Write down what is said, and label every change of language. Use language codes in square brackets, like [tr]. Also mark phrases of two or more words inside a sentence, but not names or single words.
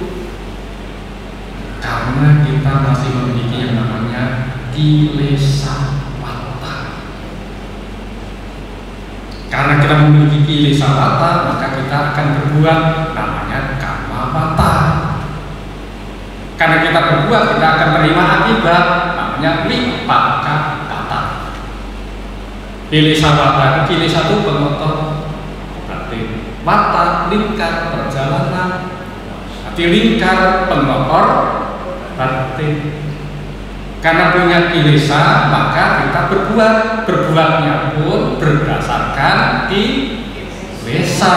[id] Karena kita masih memiliki yang namanya [pi] kilesa wata. [id] Karena kita memiliki [pi] kilesa wata, [id] maka kita akan berbuat namanya [pi] kama wata. [id] Karena kita berbuat, kita akan menerima akibat namanya [pi] vipaka wata. Kilesa wata, [id] kilesa itu pengotor batin. Wata lingkar perjalanan, arti lingkar pengotor batin. Karena punya kilesa, maka kita berbuat. Berbuatnya pun berdasarkan kilesa.